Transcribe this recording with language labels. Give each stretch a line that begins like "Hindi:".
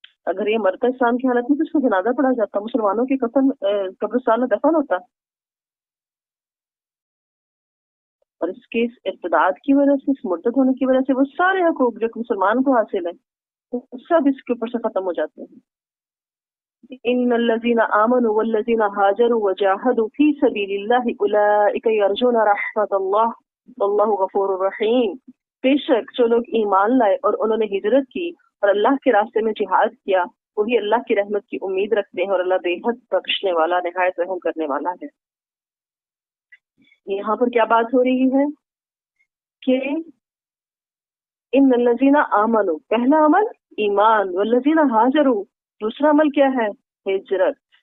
Urdu: اگر یہ مرتا اسلام کی حالت میں تو اس کو جنازہ پڑھا جاتا، مسلمانوں کے کفن قبرستان میں دفن ہوتا. اور اس کے اس ارتداد کی وجہ سے، اس مرتد ہونے کی وجہ سے وہ سارے حقوق جو مسلمان کو حاصل ہیں وہ سب اس کے اوپر سے ختم ہو جاتے ہیں.
Arabic: ان الذين امنوا والذين هاجروا وجاهدوا في سبيل الله اولئك يرجون رحمت الله والله غفور رحیم.
Urdu: بے شک جو لوگ ایمان لائے اور انہوں نے ہجرت کی اور اللہ کے راستے میں جہاد کیا، وہی اللہ کی رحمت کی امید رکھتے ہیں، اور اللہ بے حد بخشنے والا، نہایت رحم کرنے والا ہے. یہاں پر کیا بات ہو رہی ہے کہ
Arabic: ان الذین آمنوا،
Urdu: پہلا عمل ایمان،
Arabic: والذین ہاجروا،
Urdu: دوسرا عمل کیا ہے؟ ہجرت.